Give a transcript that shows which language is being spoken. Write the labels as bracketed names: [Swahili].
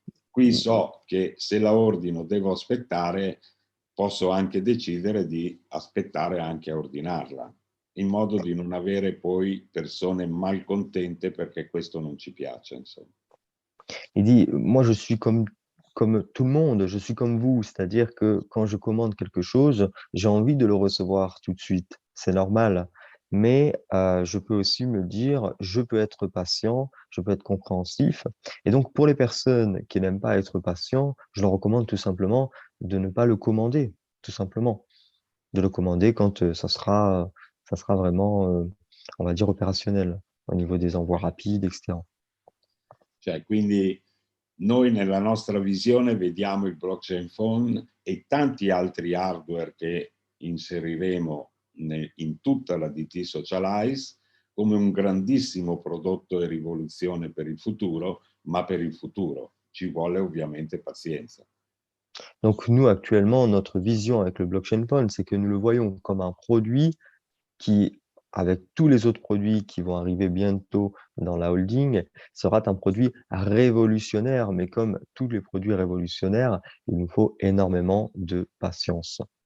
[Italian] Qui so che se la ordino devo aspettare, posso anche decidere di aspettare anche a ordinarla, in modo di non avere poi persone malcontente perché questo non ci piace, insomma. [French] Il dit, moi je suis comme tout le monde, je suis comme vous, c'est-à-dire que quand je commande quelque chose, j'ai envie de le recevoir tout de suite, c'est normal. Mais je peux aussi me dire, je peux être patient, je peux être compréhensif. Et donc pour les personnes qui n'aiment pas être patients, je leur recommande tout simplement de ne pas le commander, tout simplement. De le commander quand ça sera vraiment, on va dire, opérationnel au niveau des envois rapides, etc. [Italian] Cioè, quindi noi nella nostra visione vediamo il blockchain phone e tanti altri hardware che inseriremo in tutta la DT Socialize come un grandissimo prodotto e rivoluzione per il futuro, ma per il futuro ci vuole ovviamente pazienza. [French] Donc nous, actuellement, notre vision avec le blockchain phone, c'est que nous le voyons comme un produit qui, avec tous les autres produits qui vont arriver bientôt dans la holding, sera un produit révolutionnaire. Mais comme tous les produits révolutionnaires, il nous faut énormément de patience.